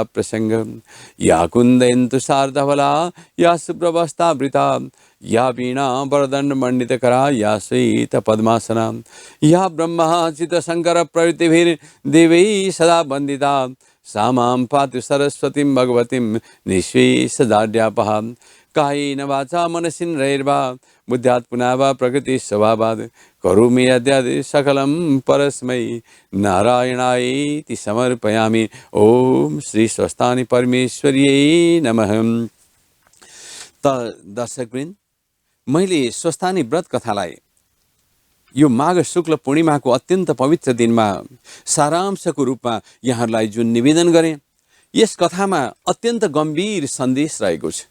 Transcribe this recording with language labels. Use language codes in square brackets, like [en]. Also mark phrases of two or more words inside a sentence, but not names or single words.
[sa] प्रसंग या कुन्देन्दु शार्दवला या शुभ्रवस्त्रावृता या वीणा वरदंड मंडितकरा या श्वेत पद्मासना या ब्रह्मा चित्तशंकर प्रवृत्तिभिर्देवै सदा वन्दिता सा मां पातु सरस्वतीं भगवतीं निःशेषजाड्यापहा कायेन वाचा मनसेन्द्रियैर्वा बुद्ध्यात् पुनः वा प्रकृति स्वभावात् करोमि यद्यद् सकलं परस्मै नारायणायेति समर्पयामि। ओम श्री स्वस्थानी परमेश्वर्यै नमः। [ne] त दर्शकवृन्द, मैले स्वस्थानी व्रत कथालाई यो माघ शुक्ल पूर्णिमाको अत्यन्त पवित्र दिनमा सारांशको रूपमा यहाँहरूलाई जुन निवेदन गरेँ, यस कथामा अत्यन्त गम्भीर सन्देश रहेको छ।